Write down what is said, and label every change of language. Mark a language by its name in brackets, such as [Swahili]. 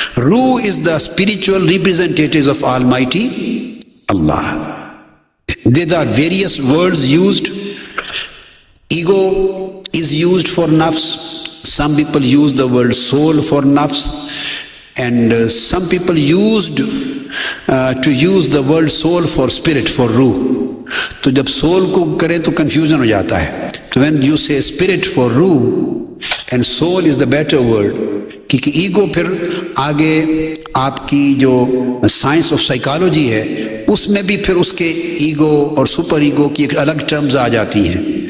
[English] Ruh is the spiritual representative of almighty Allah. There are various words used. Ego is used for nafs. Some people use the word soul for nafs, and some people used to use the word soul for spirit, for ruh. [Urdu] تو جب soul کو کرے تو confusion ہو جاتا ہے. تو [English] when you say spirit for ruh and soul is the better word, [Urdu] کیونکہ ego پھر آگے آپ کی جو سائنس آف سائیکالوجی ہے اس میں بھی پھر اس کے ایگو اور سپر ایگو کی ایک الگ ٹرمز آ جاتی ہیں.